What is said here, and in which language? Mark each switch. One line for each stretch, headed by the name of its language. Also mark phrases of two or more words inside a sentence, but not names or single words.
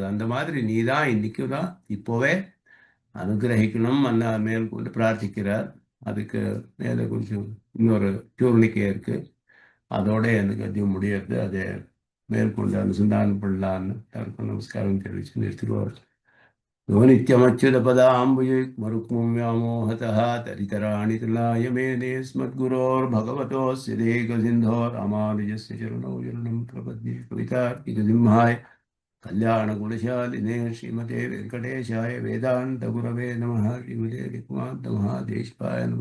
Tamil: அந்த மாதிரி நீ தான் இன்னைக்கு தான் இப்போவே அனுகிரகிக்கணும் அண்ணா மேல் கொண்டு பிரார்த்திக்கிறார். அதுக்கு மேலே கொஞ்சம் இன்னொரு சூர்ணிக்கை இருக்கு, அதோட எனக்கு அதிகம் முடியாது. அதை மேற்கொண்டு அனுசந்தானம் பண்ணலான்னு தனக்கு நமஸ்காரம் தெரிவித்து நிறுத்திடுவார்.
Sanskrit: यो नित्यमच्युतपदाम्बुज मरुक्मम् व्यामोहतः तरितराणि तृणाय मेने स्मद्गुरोर्भगवतोऽस्य देकसिन्धो रामानुजस्य चरणौ शरणं प्रपद्ये। कवितार्किकसिंहाय कल्याणगुणशालिने श्रीमते वेङ्कटेशाय वेदान्तगुरवे नमः। श्रीमते रुक्मान्तमहादेशिकाय नमः।